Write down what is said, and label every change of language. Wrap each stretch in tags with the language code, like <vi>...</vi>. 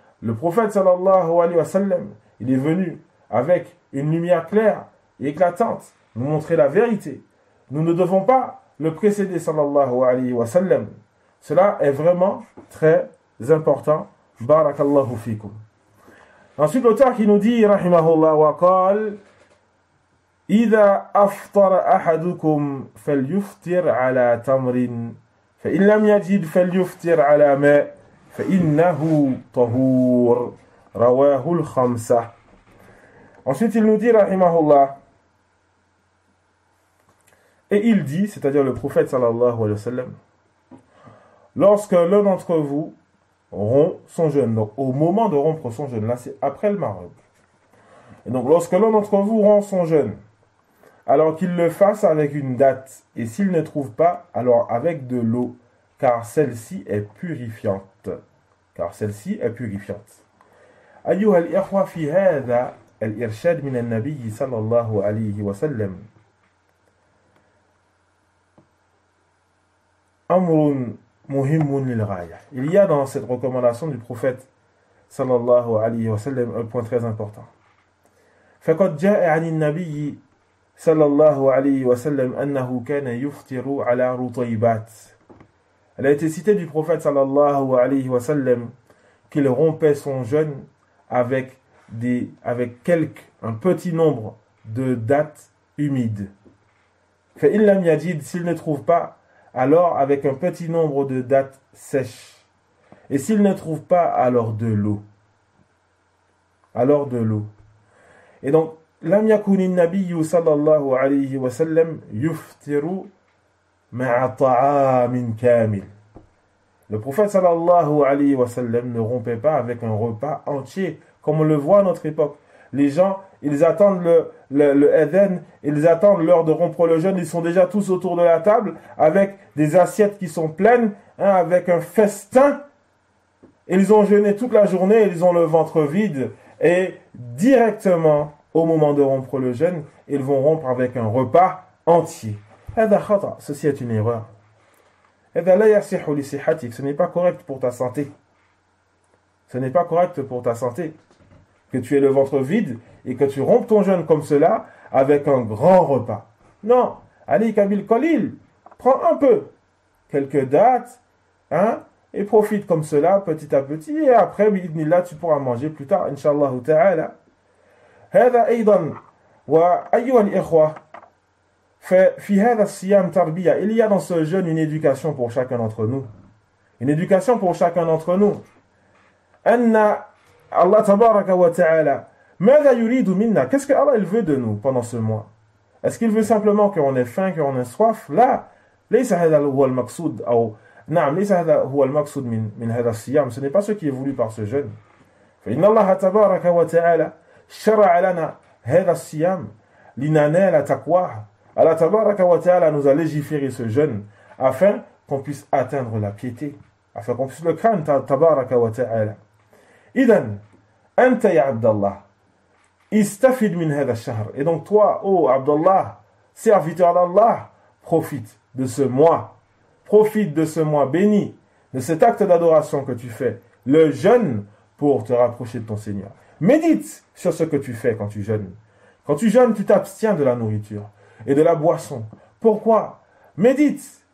<fr>Le prophète sallallahu alayhi wa sallam, il est venu avec une lumière claire et éclatante, nous montrer la vérité. Nous ne devons pas le précéder sallallahu alayhi wa sallam. Cela est vraiment très important. Barakallahu fikum. Ensuite, l'auteur qui nous dit,</fr> <ar>rahimahullah wa qal, إذا أفطر أحدكم فليفطر على تمر فإن لم يجد فليفطر على ماء فإنه طهور رواه الخمسة.</ar> <fr>Ensuite, il nous dit, rahimahullah, et il dit, c'est-à-dire le prophète sallallahu alayhi wa sallam, lorsque l'un d'entre vous rompt son jeûne, donc au moment de rompre son jeûne, là c'est après le Maghrib, et donc lorsque l'un d'entre vous rompt son jeûne, alors qu'il le fasse avec une date, et s'il ne trouve pas, alors avec de l'eau, car celle-ci est purifiante. Car celle-ci est purifiante.</fr> <ar>أيها الإخوة في هذا الإرشاد من النبي صلى الله عليه وسلم أمر مهم للغاية.</ar> <fr>Il y a dans cette recommandation du prophète صلى الله عليه وسلم un point très important.</fr> <ar>فقد جاء عن النبي صلى الله عليه وسلم أنه كان يفطر على رطيبات.</ar> <fr>Elle a été citée du prophète sallallahu alayhi wa sallam qu'il rompait son jeûne avec un petit nombre de dattes humides.</fr> <ar>فإن لم يجد,</ar> <fr>s'il ne trouve pas, alors avec un petit nombre de dattes sèches. Et s'il ne trouve pas, alors de l'eau. Alors de l'eau. Et donc,</fr> <ar>لم يكن النبي صلى الله عليه وسلم يفطر مع طعام كامل.</ar> <fr>Le prophète sallallahu alayhi wa sallam ne rompait pas avec un repas entier, comme on le voit à notre époque. Les gens, ils attendent le adhan, ils attendent l'heure de rompre le jeûne, ils sont déjà tous autour de la table, avec des assiettes qui sont pleines, avec un festin. Ils ont jeûné toute la journée, ils ont le ventre vide, et directement, au moment de rompre le jeûne, ils vont rompre avec un repas entier. Ceci est une erreur. Ce n'est pas correct pour ta santé. Ce n'est pas correct pour ta santé. Que tu aies le ventre vide et que tu rompes ton jeûne comme cela avec un grand repas. Non. Ali Kabil Khalil, prends un peu, quelques dates, et profite comme cela petit à petit. Et après, tu pourras manger plus tard, Inch'Allah ta'ala.</fr> <ar>هذا أيضا وأيها الإخوة في هذا الصيام تربية.</ar> <fr>Il y a dans ce jeûne une éducation pour chacun d'entre nous. Une éducation pour chacun d'entre nous.</fr> <ar>أن الله تبارك وتعالى ماذا يريد منا?</ar> <fr>Qu'est-ce que Allah il veut de nous pendant ce mois? Est-ce qu'il veut simplement qu'on ait faim, qu'on ait soif?</fr> <ar>لا. ليس هذا هو المقصود أو نعم ليس هذا هو المقصود من هذا الصيام.</ar> <fr>Ce n'est pas ce qui est voulu par ce jeûne.</fr> <ar>فإن الله تبارك وتعالى شرع لنا هذا الصيام لننال تقواه.</ar> <fr>Allah tabaraka wa ta'ala nous a légiféré ce jeûne afin qu'on puisse atteindre la piété, afin qu'on puisse le craindre tabaraka wa ta'ala.</fr> <ar>إذن أنت يا عبد الله استفد من هذا الشهر.</ar> <fr>Et donc toi, oh Abdallah, serviteur d'Allah, profite de ce mois. Profite de ce mois béni, de cet acte d'adoration que tu fais, le jeûne pour te rapprocher de ton Seigneur. Médite sur ce que tu fais quand tu jeûnes. Quand tu jeûnes, tu t'abstiens de la nourriture et de la boisson. Pourquoi? Médite.</fr>